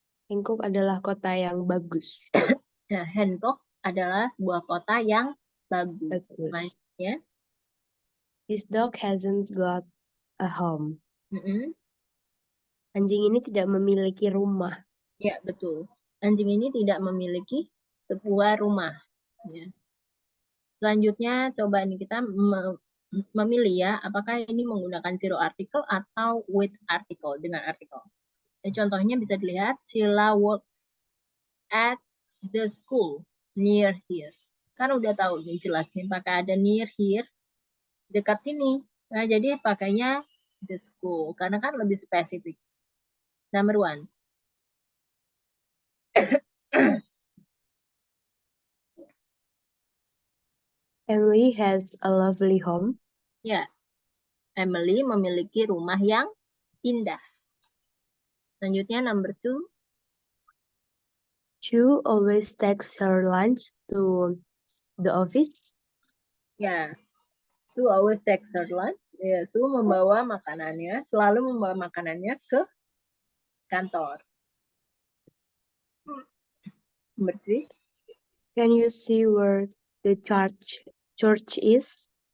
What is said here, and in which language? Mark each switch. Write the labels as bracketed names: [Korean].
[Indonesian] Bangkok adalah kota yang bagus. Ya, Hancock adalah sebuah kota yang bagus. Bagus. Selanjutnya. [English] This dog hasn't got a home. Mm-mm. [Indonesian] Anjing ini tidak memiliki rumah. Ya, betul. Anjing ini tidak memiliki sebuah rumah. Ya. Selanjutnya, coba nih kita memilih ya, apakah ini menggunakan zero article atau with article, dengan artikel. Contohnya bisa dilihat, [English] Sheila works at the school near here. [Indonesian] Kan udah tahu nih jelas nih, pakai ada [English] near here, [Indonesian] dekat sini. Nah, jadi pakainya [English] the school, [Indonesian] karena kan lebih spesifik. [English] Number one. Emily has a lovely home. [Indonesian] Ya, Emily memiliki rumah yang indah. Selanjutnya [English] number two. Sue always takes her lunch to the office. Ya, Sue always takes her lunch. [Indonesian] Ya, Sue membawa makanannya, selalu membawa makanannya ke kantor. [English] Number three. Can you see where the church is?